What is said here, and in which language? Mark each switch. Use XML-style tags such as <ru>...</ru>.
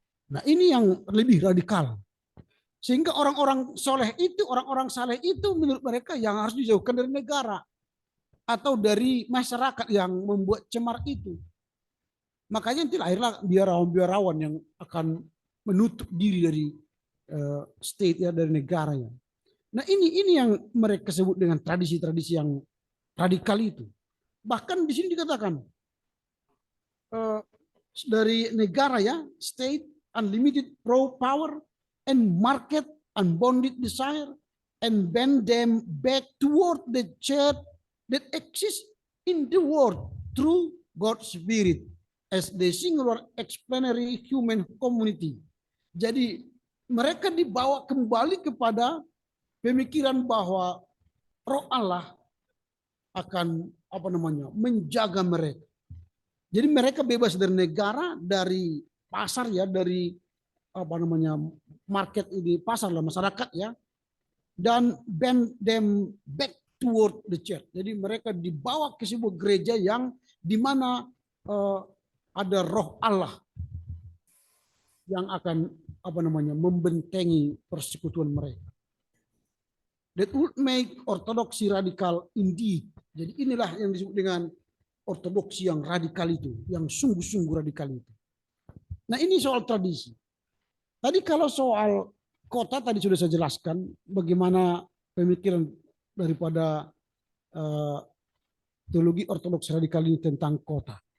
<id>Nah, ini yang lebih radikal. Sehingga orang-orang soleh itu, orang-orang saleh itu menurut mereka yang harus dijauhkan dari negara atau dari masyarakat yang membuat cemar itu. Makanya nanti lahirlah biarawan-biarawan yang akan menutup diri dari state ya, dari negaranya. Nah, ini yang mereka sebut dengan tradisi-tradisi yang radikal itu.</id> <en>Bahkan di sini dikatakan dari negara ya, state, unlimited raw power, and market, unbounded desire, and bend them back toward the church that exists in the world through God's Spirit as the singular explanatory human community.</en> <id>Jadi mereka dibawa kembali kepada pemikiran bahwa Roh Allah akan menjaga mereka. Jadi mereka bebas dari negara, dari pasar ya, dari market ini, pasar lah, masyarakat ya, dan bend them back toward the church. Jadi mereka dibawa ke sebuah gereja yang di mana ada Roh Allah yang akan membentengi persekutuan mereka.</id> <en>That would make ortodoksi radical indeed.</en> <id>Jadi inilah yang disebut dengan ortodoksi yang radikal itu, yang sungguh-sungguh radikal itu. Nah, ini soal tradisi. Tadi kalau soal kota tadi sudah saya jelaskan bagaimana pemikiran daripada teologi ortodoks radikal ini tentang kota.</id>